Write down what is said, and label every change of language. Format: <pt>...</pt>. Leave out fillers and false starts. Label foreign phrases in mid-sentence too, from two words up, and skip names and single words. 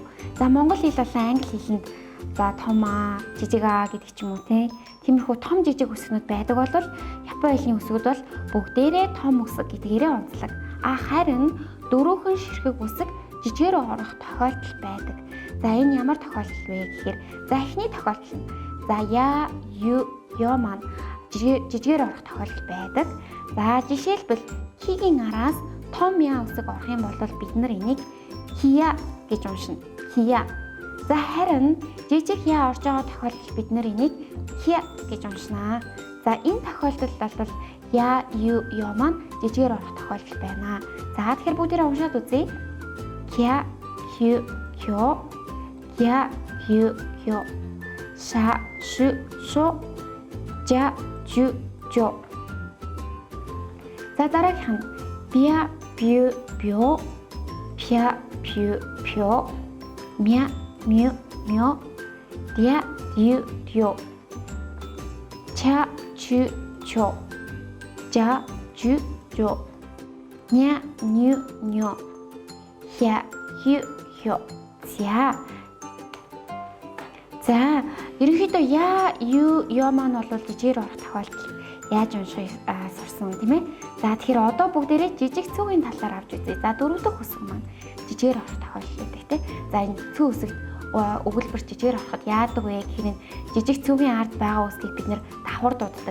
<mn>За монгол хэл болон англи хэлэнд за том а, жижиг а гэдэг ч юм уу тиймэрхүү том жижиг үсгнүүд байдаг бол Япон хэлний үсгүүд бол бүгдээрээ том үсэг гэдгээрээ онцлог. Харин дөрвөн ширхэг үсэг жижигээр орох тохиолдол байдаг. За энэ ямар тохиолдол вэ гэхээр за эхний тохиолдол нь за</mn> <ja>や、ゆ,</ja> <mn>ё маань жижигээр орох тохиолдол байдаг. За жишээлбэл хигийн араас том я үсэг орох юм бол бид нар энийг хия гэж уншина. Хия. За харин жижиг я орж байгаа тохиолдолд бид нар энийг хия гэж уншина. За энэ тохиолдолд бол</mn> <ja>や、ゆ,</ja> <mn>ё маань жижигээр орох тохиолдол байна. За тэгэхээр бүгдээрээ уншаад үзье.</mn> <ja>きゃ、ひゅ、ひょ。や、ゆ、よ. しゃ、しゅ、しょ。じゃ, じゅ、じょ.</ja> <mn>За дараагийнх нь</mn> <ja>びゃ、びゅ、びょ. ぴゃ、ぴゅ、ぴょ。みゃ、みゅ、みょ. ぢゃ、ぢゅ、ぢょ。ちゃ、ちゅ、ちょ. Жа, じゅ、じょ。にゃ、にゅ、にょ. ひゃ、ひゅ、ひょ.</ja> <mn>За ерөнхийдөө</mn> <ja>や、ゆ,</ja> <mn>ё маань бол жижигээр орох тохиолдол яаж унших сурсан тийм ээ. За тэгэхээр одоо бүгдээрээ жижиг цүгийн талаар авч үзье. За дөрөв дэх үсэг маань жижигээр орох тохиолдол байдаг тийм. За энэ цүү үсэгт өгүүлбэр жижигээр ороход яадаг вэ гэхээр жижиг цүгийн ард байгаа үсгийг бид нэр давхар дууддаг.</mn>